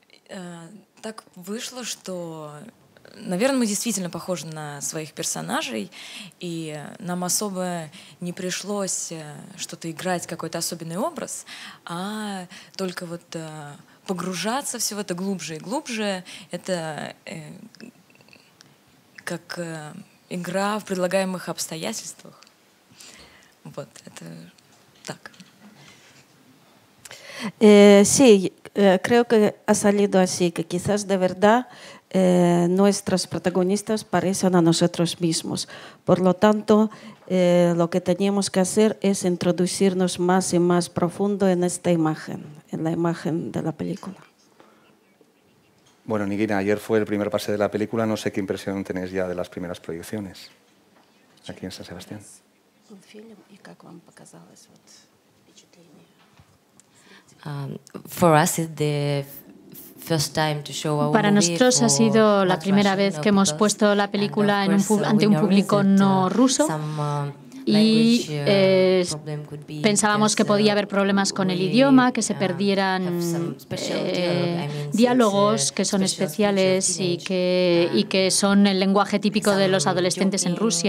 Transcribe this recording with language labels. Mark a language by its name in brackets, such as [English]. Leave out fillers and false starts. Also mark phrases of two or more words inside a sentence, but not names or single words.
[Russian] Так вышло, что, наверное, мы действительно похожи на своих персонажей, и нам особо не пришлось что-то играть, какой-то особенный образ, а только вот погружаться все в это глубже и глубже. Это как игра в предлагаемых обстоятельствах. Вот, это так. [Spanish] Sí, creo que ha salido así, que quizás de verdad nuestros protagonistas parecen a nosotros mismos. Por lo tanto, lo que teníamos que hacer es introducirnos más y más profundo en esta imagen, en la imagen de la película. Bueno, Nigina, ayer fue el primer pase de la película. No sé qué impresión tenéis ya de las primeras proyecciones aquí en San Sebastián. [English] For us, it's the first time to show our [Spanish] Para nosotros ha sido la primera vez que hemos puesto la película ante un público no ruso y pensábamos que podía haber problemas con el idioma, que se perdieran diálogos que son especiales y que son el lenguaje típico de los adolescentes en Rusia.